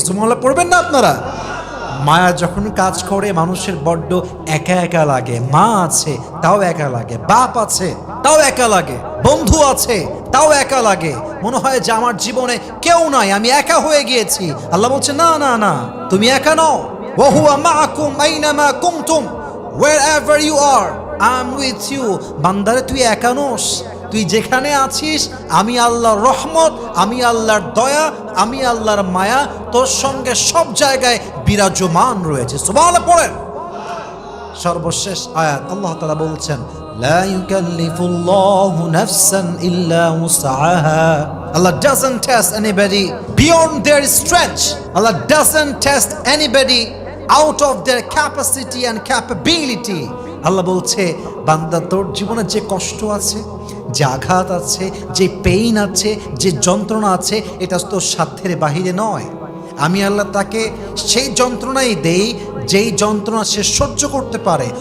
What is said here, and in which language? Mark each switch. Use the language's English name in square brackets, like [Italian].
[Bangla] সুবহানাল্লাহ পড়বেন না আপনারা? মায়া যখন কাজ করে মানুষের বড্ড একা একা লাগে। মা আছে তাও একা লাগে, বাপ আছে তাও একা লাগে, বন্ধু আছে তাও একা লাগে, মনে হয় যে আমার জীবনে কেউ নাই, আমি একা হয়ে গিয়েছি। আল্লাহ বলছে না না না, তুমি একা নও। [Arabic] ওয়া হুয়া মাআকুম আইনামা কুনতুম [English] wherever you are I am with you। [Bangla] বান্দারে তুই একা নোস, তুই যেখানে আছিস আমি আল্লাহর রহমত, আমি আল্লাহর দয়া, আমি আল্লাহর মায়া তোর সঙ্গে সব জায়গায় বিরাজমান রয়েছে। সুবহানাল্লাহ পড়েন। সর্বশেষ আয়াত আল্লাহ তাআলা বলছেন, [Arabic] লা ইউকাল্লিফুল্লাহু নাফসান ইল্লা উসআহা। [English] Allah doesn't test anybody beyond their strength. Allah doesn't test anybody out of their capacity and capability. [Bangla] আল্লাহ বলছে বান্দা তোর জীবনে যে কষ্ট আছে, যে আঘাত আছে, যে পেইন আছে, যে যন্ত্রণা আছে, এটা তোর সাধ্যের বাহিরে নয়। আমি আল্লাহ তাকে সেই যন্ত্রণাই দেই যেই যন্ত্রণা সে সহ্য করতে পারে।